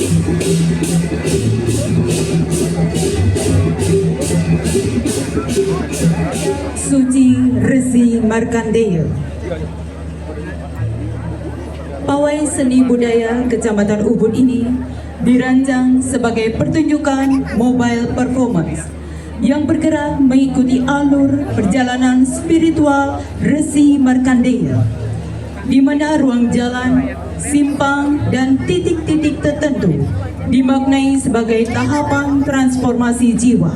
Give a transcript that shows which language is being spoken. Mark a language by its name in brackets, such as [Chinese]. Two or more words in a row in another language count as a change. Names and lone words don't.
[Indonesian] Suci Resi Markandeya. Pawai seni budaya Kecamatan Ubud ini dirancang sebagai pertunjukan [English] mobile performance [Indonesian] yang bergerak mengikuti alur perjalanan spiritual Resi Markandeya, di mana ruang jalan, simpang, dan titik-titik tertentu dimaknai sebagai tahapan transformasi jiwa.